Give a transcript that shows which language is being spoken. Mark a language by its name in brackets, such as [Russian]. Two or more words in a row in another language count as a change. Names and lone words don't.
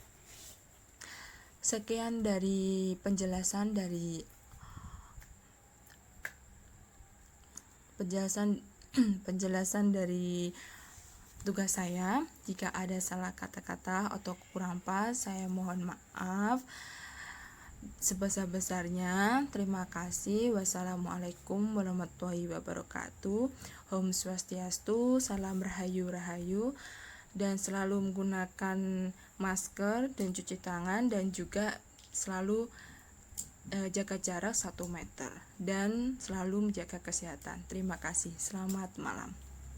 [Indonesian] Sekian dari penjelasan dari tugas saya. Jika ada salah kata-kata atau kurang pas, saya mohon maaf sebesar-besarnya. Terima kasih. [Arabic] والسلام عليكم ورحمة الله وبركاته. [Indonesian] Om Swastiastu, salam rahayu, dan selalu menggunakan masker dan cuci tangan, dan juga selalu jaga jarak 1 meter dan selalu menjaga kesehatan. Terima kasih. Selamat malam.